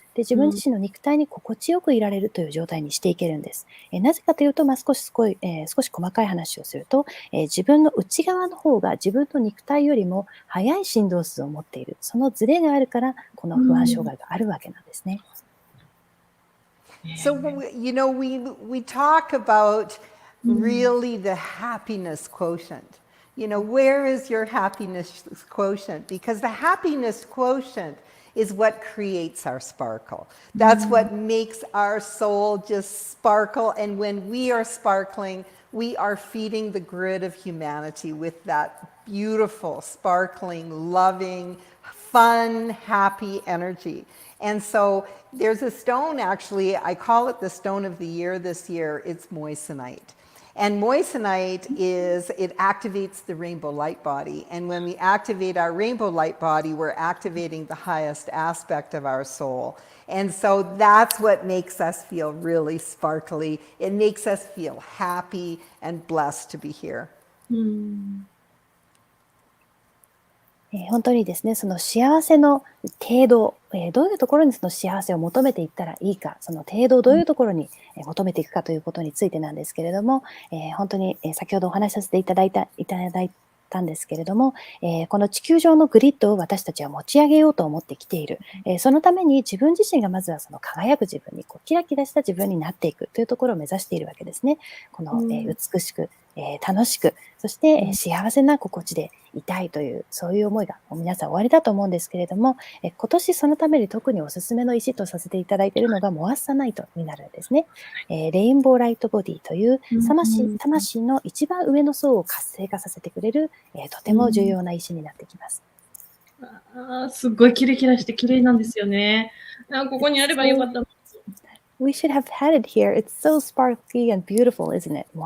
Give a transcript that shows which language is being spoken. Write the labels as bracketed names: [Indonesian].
[Japanese] で、自分自身の肉体に心地よくいられるという状態にしていけるんです。なぜかというと、少し細かい話をすると、自分の内側の方が自分の肉体よりも速い振動数を持っている。そのズレがあるから、この不安障害があるわけなんですね。 [English] So, we talk about really the happiness quotient. Where is your happiness quotient? Because the happiness quotient is what creates our sparkle. That's what makes our soul just sparkle. And when we are sparkling, we are feeding the grid of humanity with that beautiful, sparkling, loving, fun, happy energy. And so there's a stone, actually, I call it the stone of the year this year. It's moissanite. And moissanite it activates the rainbow light body. And when we activate our rainbow light body, we're activating the highest aspect of our soul. And so that's what makes us feel really sparkly. It makes us feel happy and blessed to be here. [Japanese] 本当にですね、その幸せの程度、どういうところにその幸せを求めていったらいいか、その程度をどういうところに求めていくかということについてなんですけれども、本当に先ほどお話しさせていただいたんですけれども、この地球上のグリッドを私たちは持ち上げようと思ってきている。そのために自分自身がまずはその輝く自分に、キラキラした自分になっていくというところを目指しているわけですね。この、美しく、楽しく、そして、幸せな心地でいたいという、そういう思いが皆さんおありだと思うんですけれども、今年そのために特におすすめの石とさせていただいているのがモアッサナイトになるんですね。レインボーライトボディという魂の一番上の層を活性化させてくれる、とても重要な石になってきます。すっごいキラキラして綺麗なんですよね。ここにあればよかった。 [English] We should have had it here. It's so sparkly and beautiful, isn't it?